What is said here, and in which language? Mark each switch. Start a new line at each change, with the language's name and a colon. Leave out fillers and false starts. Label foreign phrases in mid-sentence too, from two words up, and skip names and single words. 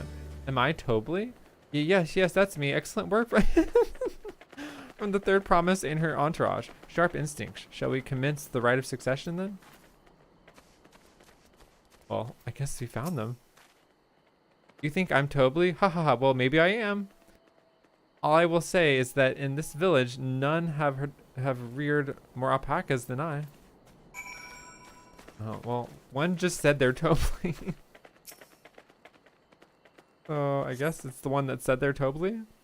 English: Am I Tobly? Yes, that's me. Excellent work from the third promise in her entourage. Sharp instinct. Shall we commence the rite of succession then? Well, I guess we found them. You think I'm Tobly? Ha ha ha. Well, maybe I am. All I will say is that in this village, none have reared more alpacas than I. Oh, well, one just said they're Tobly. So I guess it's the one that said they're Tobly.